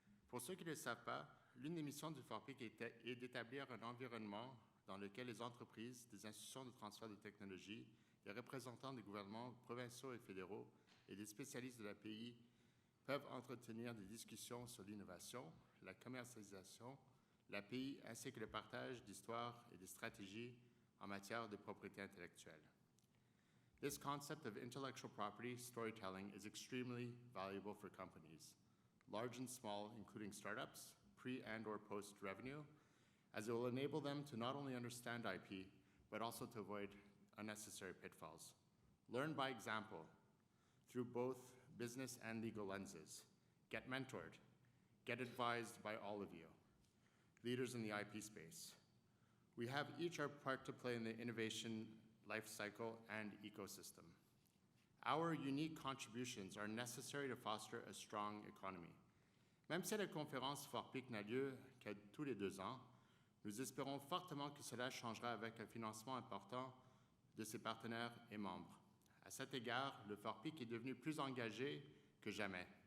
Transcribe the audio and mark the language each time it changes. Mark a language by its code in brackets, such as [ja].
[fr] Pour ceux qui ne le savent pas, l'une des missions du Fort Pic est d'établir un environnement dans lequel les entreprises, des institutions de transfert de technologie, les représentants des gouvernements provinciaux et fédéraux et des spécialistes de l'API peuvent entretenir des discussions sur l'innovation, la commercialisation, l'API ainsi que le partage d'histoires et de stratégies en matière de propriété intellectuelle. [en] This concept of intellectual property storytelling is extremely valuable for companies, large and small, including startups, pre- and/or post-revenue, as it will enable them to not only understand IP, but also to avoid unnecessary pitfalls. Learn by example through both business and legal lenses. Get mentored. Get advised by all of you, leaders in the IP space. We have each our part to play in the innovation life cycle and ecosystem. Our unique contributions are necessary to foster a strong economy. [fr] Même si la conférence Fort Pic n'a lieu que tous les 2 ans, Nous espérons fortement que cela changera avec un financement important de ses partenaires et membres. À cet égard, le FORPIC est devenu plus engagé que jamais.